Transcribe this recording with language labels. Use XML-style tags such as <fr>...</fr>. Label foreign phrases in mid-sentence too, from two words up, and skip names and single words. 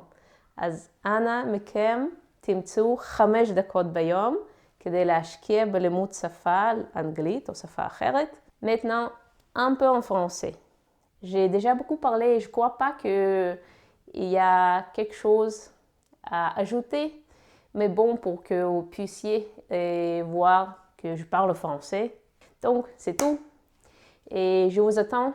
<he>אז אנא מכם תמצאו 5 דקות ביום כדי להשקיע בלימוד שפה אנגלית או שפה אחרת.</he> <fr>Maintenant, un peu en français. J'ai déjà beaucoup parlé et je ne crois pas qu'il y a quelque chose à ajouter. Mais bon, pour que vous puissiez voir que je parle français. Donc, c'est tout. Et je vous attends.</fr>